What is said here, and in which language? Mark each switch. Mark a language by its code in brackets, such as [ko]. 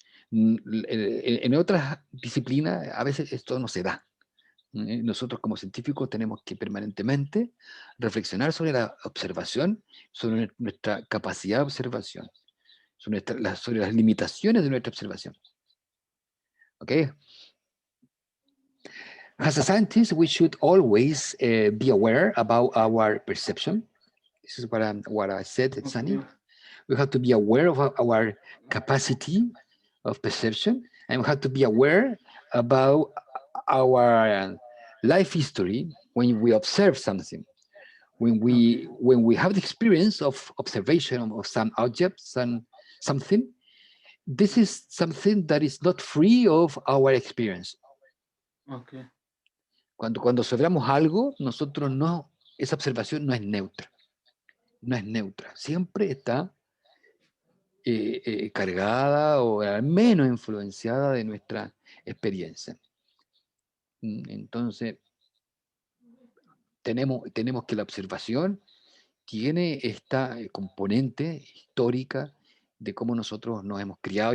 [es] En otras disciplinas a veces esto no se da. Nosotros como científicos tenemos que permanentemente reflexionar sobre la observación, sobre nuestra capacidad de observación, sobre las limitaciones de nuestra observación. [en] Okay? As a scientist, we should always be aware about our perception. This is what I said, Sunny. Okay. We have to be aware of our capacity of perception, and we have to be aware about our life history when we observe something. When we have the experience of observation of some object, something, this is something that is not free of our experience. Okay. [es] Cuando observamos algo, esa observación no es neutra. No es neutra. Siempre está cargada o al menos influenciada de nuestra experiencia. Entonces, tenemos que la observación tiene esta componente histórica de cómo nosotros nos hemos criado.